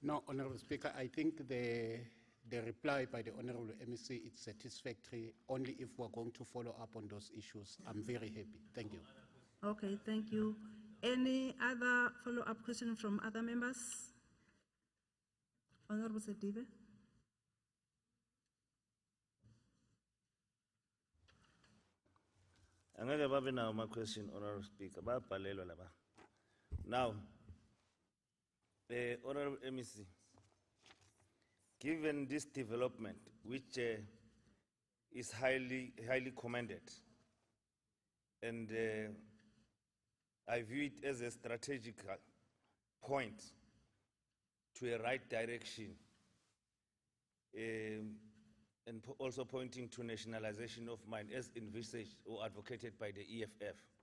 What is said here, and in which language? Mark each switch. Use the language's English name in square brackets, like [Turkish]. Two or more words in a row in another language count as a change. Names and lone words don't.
[English] No, Honorable Speaker, I think the reply by the Honorable MEC is satisfactory. Only if we're going to follow up on those issues. I'm very happy. Thank you. Okay, thank you. Any other follow-up question from other members? Honorable Sedibe? [Zulu] Angeke babe nawo [English] my question, Honorable Speaker. [Zulu] Bayabhalelwa laba. [English] Now, Honorable MEC, given this development, which is highly commended, and I view it as a strategic point to a right direction, and also pointing to nationalization of mine as envisaged or advocated by the EFF.